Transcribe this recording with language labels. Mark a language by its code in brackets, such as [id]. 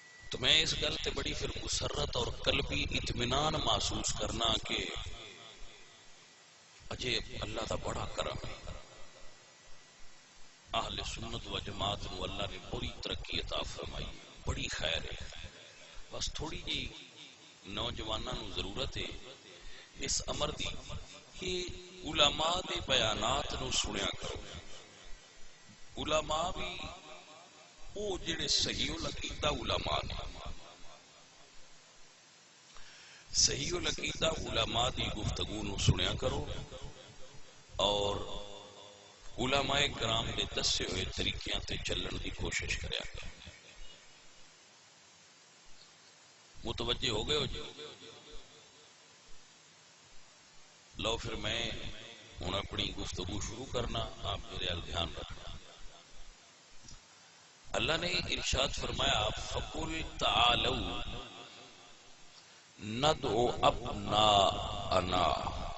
[pa] تو میں اس گل تے بڑی پھر مسرت اور قلبی اطمینان محسوس کرنا کہ اجے اللہ دا بڑا کرم ہے. اہل سنت و جماعت نو اللہ نے بڑی ترقی عطا فرمائی, بڑی خیر ہے. بس تھوڑی جی نوجوانوں نو ضرورت ہے اس امر دی کہ علماء دے بیانات نو سنیا کرو. علماء بھی او جڑے صحیح العقیدہ علماء نے, صحیح العقیدہ علماء دی گفتگو نو سنیا کرو اور علماء کرام دے دسے ہوئے طریقیاں تے چلن دی کوشش کریا کرو. متوجہ ہو گئے ہو جی؟ لو پھر میں ہوں اپنی گفتگو شروع کرنا, آپ میرے دھیان رکھنا. [ur] اللہ نے ارشاد فرمایا [ar] فَقُلْ تَعَالَوْا نَدْعُ أَبْنَاءَنَا.